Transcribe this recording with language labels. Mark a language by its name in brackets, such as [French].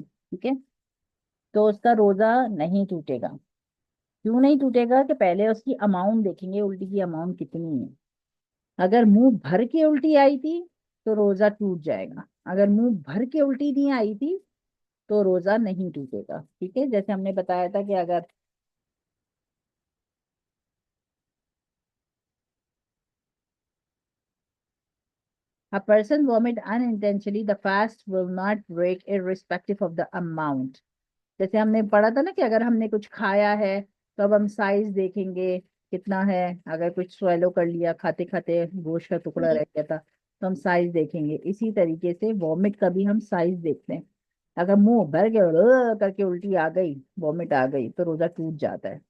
[Hindi] ठीक है, तो उसका रोजा नहीं टूटेगा। क्यों नहीं टूटेगा? कि पहले उसकी अमाउंट देखेंगे, उल्टी की अमाउंट कितनी है। अगर मुंह भर के उल्टी आई थी तो रोजा टूट जाएगा, अगर मुंह भर के उल्टी नहीं आई थी तो रोजा नहीं टूटेगा। ठीक है, जैसे हमने बताया था कि अगर [English] a person vomit unintentionally, the fast will not break irrespective of the amount। [Hindi] जैसे हमने पढ़ा था ना कि अगर हमने कुछ खाया है तो अब हम साइज देखेंगे कितना है। अगर कुछ स्वेलो कर लिया खाते खाते, गोश्त का टुकड़ा रह गया था, तो हम साइज देखेंगे। इसी तरीके से वॉमिट का भी हम साइज देखते हैं। अगर मुंह भर के करके उल्टी आ गई, वॉमिट आ गई, तो रोजा टूट जाता है।